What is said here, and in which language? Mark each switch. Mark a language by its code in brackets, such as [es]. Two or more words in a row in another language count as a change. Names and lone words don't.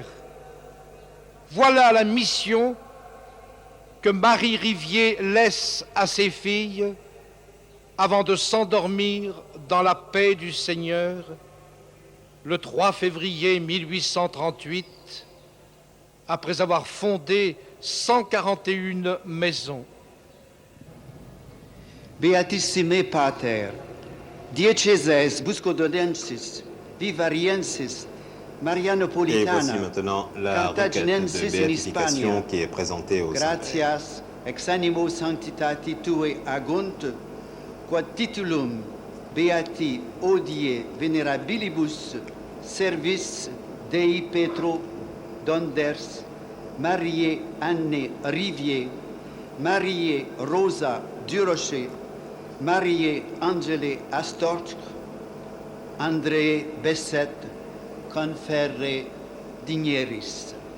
[fr] Voilà la mission que Marie Rivier laisse à ses filles avant de s'endormir dans la paix du Seigneur le 3 février 1838, après avoir fondé 141 maisons. [la] Beatissime Pater, Dieceses Buscododensis, Vivariensis, Maria [fr] Et voici [la] Napolitana, [fr] maintenant la requête de [la] Cartaginensis in [fr] béatification [la] Hispania, [fr] qui est présentée au Saint-Père. [la] gratias ex animo sanctitati Tue agunt, quod titulum beati odie venerabilibus servis Dei Petro Donders, Marie Anne Rivier, Marie Rosa Durocher, Marie Angele Astorg, André Bessette, conferre digneris.